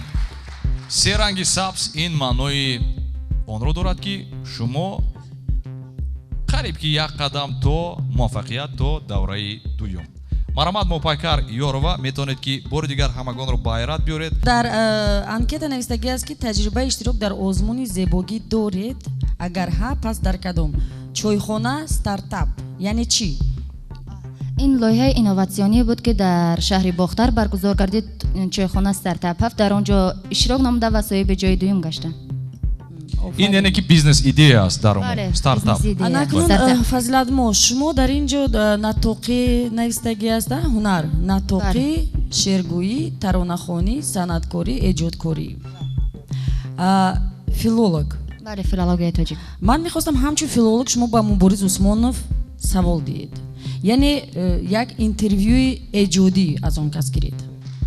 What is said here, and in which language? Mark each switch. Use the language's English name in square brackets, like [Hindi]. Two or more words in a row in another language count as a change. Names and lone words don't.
[Tajik] се ранги сабз ин маънои онро дорад ки шумо қариб ки як қадам то муваффақият, то давраи дуюм. марҳамат мопайкар ёрова, метавонед ки бори дигар ҳамагонро ба ҳайрат биёред. дар анкета навистагӣ аст ки таҷрибаи иштирок дар озмуни зебогӣ доред? агар ҳа, пас дар кадом? чойхона стартап яъне чӣ? [Persian] این لایحه اینوواسیونی بود که در شهر باختر برگزار گردید. چایخانه استارتاپ هفت در آنجا اشتراک نموده و صاحب جای دوم گشتن. این یعنی که بیزنس ایده است در اون استارتاپ. [Tajik] анакунун фазилатмо шумо дар ин ҷо натоқӣ навистагӣ аст, ҳунар, натоқӣ, шеъргӯӣ, таронахонӣ, санъаткорӣ, эҷодкорӣ, филолог. бале, филологияи тоҷик. ман мехостам ҳамчун филолог шумо ба Мубориз Усмонов савол диҳед, яъне як интервюи эҷодӣ аз он кас гиред.